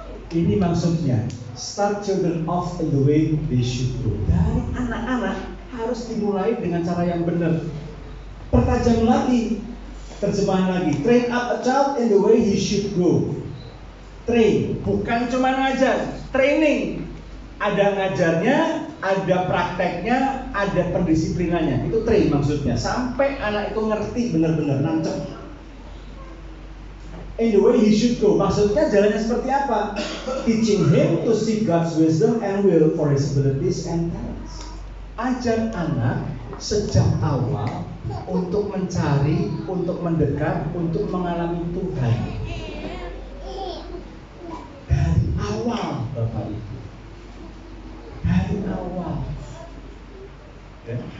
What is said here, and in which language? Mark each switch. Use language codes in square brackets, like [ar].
[id] Ini maksudnya [en] start children off in the way they should go. [id] Dari anak-anak harus dimulai dengan cara yang benar. Pertajam lagi, terjemahan lagi. [en] Train up a child in the way he should go. [id] Train, bukan cuma ngajar, training. Ada ngajarnya, ada prakteknya, ada pendisiplinannya. Itu train maksudnya. Sampai anak itu ngerti benar-benar, nancep. [en] In the way he should go. [id] Maksudnya jalannya seperti apa? [en] Teaching him to seek God's wisdom and will for his abilities and talents. [id] Ajar anak sejak awal untuk mencari, untuk mendekat, untuk mengalami Tuhan. Dari awal, Bapak Ibu. Dari awal. Ya.